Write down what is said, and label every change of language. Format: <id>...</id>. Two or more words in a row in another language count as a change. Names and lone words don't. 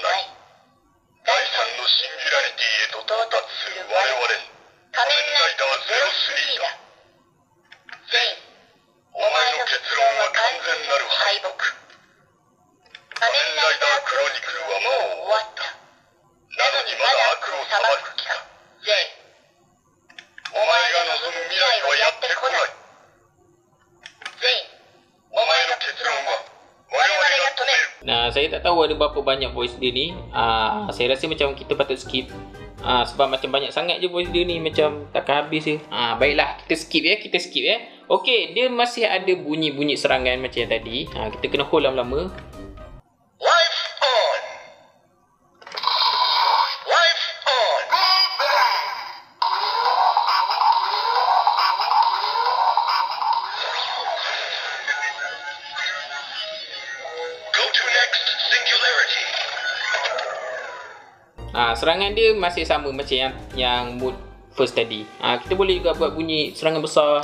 <ja>ない第三のシンギュラリティへと到達する我々仮面ライダー03だゼインお前の結論は完全なる敗北仮面ライダークロニクルはもう終わったなのにまだ悪を裁く気かゼインお前が望む未来はやってこないゼインお前の結論は我々が止める</ja> <ms>Saya tak tahu ada berapa banyak voice dia ni. Saya rasa macam kita patut skip. Sebab macam banyak sangat je voice dia ni, macam takkan habis je. Baiklah, kita skip ya. Okey, dia masih ada bunyi-bunyi serangan macam yang tadi. Kita kena hold lama-lama.</ms> <en>Life on Life on Go to next singularity</en> <ms>Serangan dia masih sama macam yang</ms> <en>mood first</en> <ms>tadi. Kita boleh juga buat bunyi serangan besar.</ms>